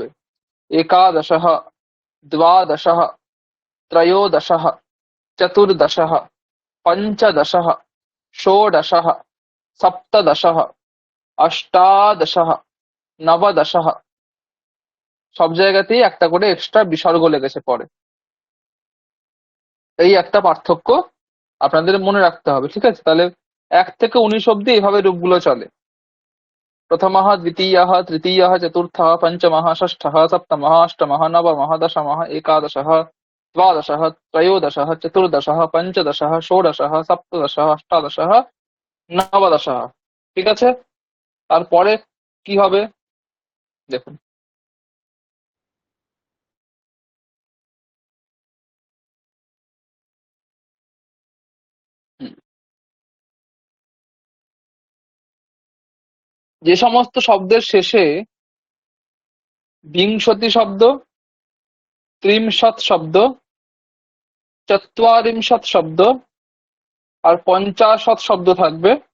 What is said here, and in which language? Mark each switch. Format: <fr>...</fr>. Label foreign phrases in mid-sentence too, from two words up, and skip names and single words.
<bn>একাদশ, দ্বাদশ, ত্রয়োদশ, চতুর্দশ, পঞ্চদশ, ষোড়শ, সপ্তদশ, অষ্টাদশ, নবদশ, সব জায়গাতেই একটা করে এক্সট্রা বিসর্গ লেগেছে পরে। এই একটা পার্থক্য আপনাদের মনে রাখতে হবে, ঠিক আছে? তাহলে 1 থেকে 19 অব্দি এইভাবে রূপগুলো চলে।</bn> <sa>प्रथमः द्वितीयः तृतीयः चतुर्थः पञ्चमः षष्ठः सप्तमः अष्टमः नवमः दशमः एकादशः द्वादशः त्रयोदशः चतुर्दशः पञ्चदशः षोडशः सप्तदशः अष्टादशः নবদশাহ।</sa> <bn>ঠিক আছে, তারপরে কি হবে দেখুন। হুম, যে সমস্ত শব্দের শেষে বিংশতি শব্দ, ত্রিংশৎ শব্দ, চত্বারিংশৎ শব্দ আর পঞ্চাশৎ শব্দ থাকবে,</bn>